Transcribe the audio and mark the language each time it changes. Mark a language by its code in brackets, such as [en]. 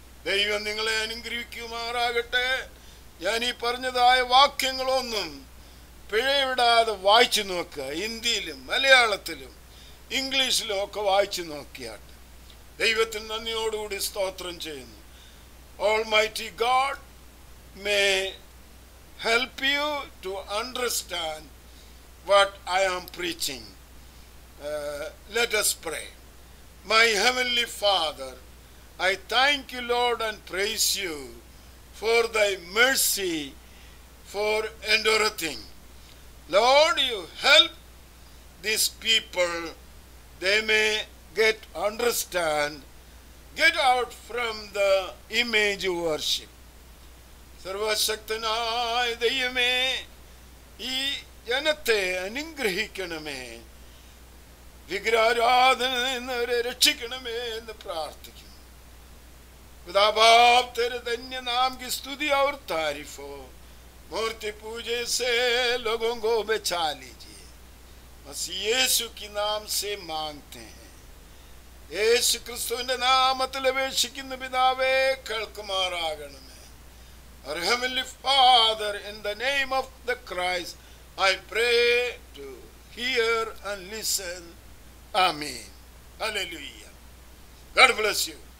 [ml] ദൈവം നിങ്ങളെ അനുഗ്രഹിക്കുമാറാകട്ടെ. ഞാൻ ഈ പറഞ്ഞതായ വാക്യങ്ങളൊന്നും പിഴവിടാതെ വായിച്ചു നോക്കുക. ഹിന്ദിയിലും മലയാളത്തിലും ഇംഗ്ലീഷിലും ഒക്കെ വായിച്ചു നോക്കിയാട്ടെ. ദൈവത്തിന് നന്ദിയോടുകൂടി സ്തോത്രം ചെയ്യുന്നു. [en] Almighty God may help you to understand what I am preaching. Let us pray. My Heavenly Father, I thank you, Lord, and praise you for thy mercy, for endurething. Lord, you help these people, they may understand, get out from the image worship. [ml] സർവശക്തനായ ദൈവമേ, ഈ ജനത്തെ അനുഗ്രഹിക്കണമേ, വിഗ്രഹാരാധന നിന്ന് അവരെ രക്ഷിക്കണമേ എന്ന് പ്രാർത്ഥിക്കുന്നു. [hi] खुदा बाप तेरे धन्य नाम की स्तुति और तारीफ हो। मूर्ति पूजे से लोगों को बचा लीजिए, मसीह यीशु की नाम से मांगते हैं। [ml] യേശു ക്രിസ്തുവിന്റെ നാമത്തിൽ അപേക്ഷിക്കുന്ന പിതാവേ, കേൾക്കുമാറാകണമേ. [en] Our Heavenly Father, in the name of the Christ, I pray to hear and listen. Amen. Hallelujah. God bless you.